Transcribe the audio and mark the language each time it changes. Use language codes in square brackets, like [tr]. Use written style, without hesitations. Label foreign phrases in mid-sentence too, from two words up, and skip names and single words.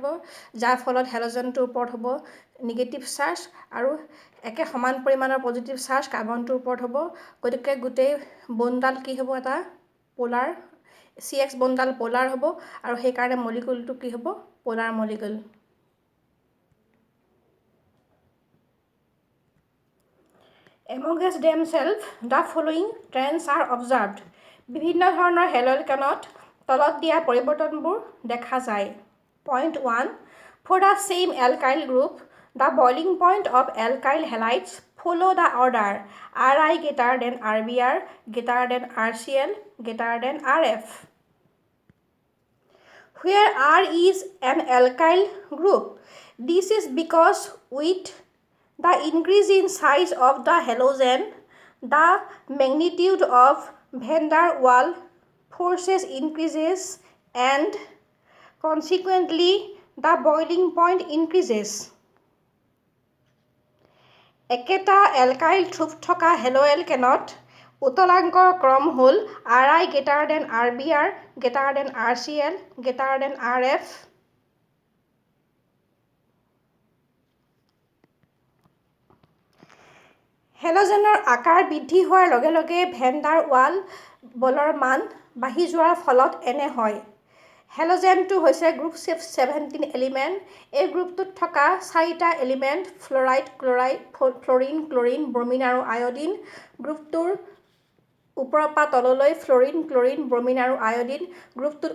[as] যাৰ ফলত হেলোজেনটোৰ ওপৰত হ'ব [en] negative charge [as] আৰু একে সমান পৰিমাণৰ [en] positive charge [as] কাৰ্বনটোৰ ওপৰত হ'ব গতিকে গোটেই বনডাল কি হ'ব এটা পোলাৰ CX বনডাল পোলাৰ হ'ব আৰু সেইকাৰণে মলিকুলটো কি হ'ব [en] polar molecule Amongst themselves, the following trends are observed. [as] বিভিন্ন ধৰণৰ হেলোএলকেনত তলত দিয়া পৰিৱৰ্তনবোৰ দেখা যায় Point 1. [en] For the same alkyl group, the boiling point of alkyl halides follow the order Ri greater than Rbr, greater than Rcl, greater than Rf. Where R is an alkyl group, this is because with the increase in size of the halogen, the magnitude of van der Waals forces increases and consequently the boiling point increases. [as] একেটা [en] alkyl group [as] থকা হেলোএলকেনত উতলাংকৰ ক্ৰম হ'ল [en] Ri greater than Rbr, greater than Rcl, greater than Rf. [as] হেলোজেনৰ আকাৰ বৃদ্ধি হোৱাৰ লগে লগে ভেন ডাৰ ৱাল বলৰ মান বাঢ়ি যোৱাৰ ফলত এনে হয় হেলোজেনটো হৈছে [en] group 17 element [as] এই গ্ৰুপটোত থকা 4টা এলিমেণ্ট ফ্লৰাইড ক্লৰাইড ফ্লৰিন ক্লৰিন ব্ৰমিন আৰু আয়ডিন গ্ৰুপটোৰ ওপৰৰ পৰা তললৈ ফ্লৰিন ক্লৰিন ব্ৰমিন আৰু আয়ডিন গ্ৰুপটোৰ